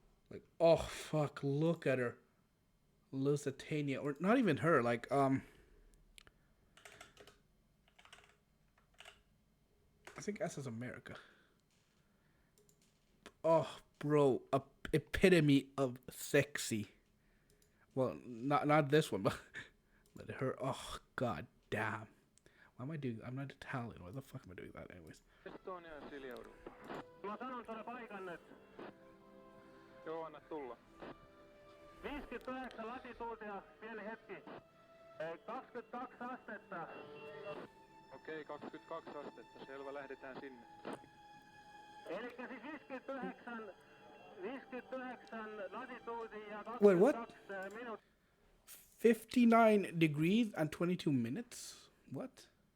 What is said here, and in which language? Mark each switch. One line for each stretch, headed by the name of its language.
English: Like, oh, fuck, look at her. Lusitania, or not even her, like, I think SS America. Oh, bro, epitome of sexy. Well, not this one, but her. Oh, god damn. Why am I doing? I'm not Italian. Why the fuck am I doing that, anyways? Estonia, Silly Europa.
Finnish: Mä sanon sulle paikan nyt. Joo, anna tulla. 59 latituutia, pieni hetki. 22 astetta. Okei, 22 astetta. Selvä, lähdetään sinne. Elikkä siis 59 latituutia ja
English: Wait, what?
Finnish: 22 minuuttia.
English: 59 degrees and 22 minutes? What?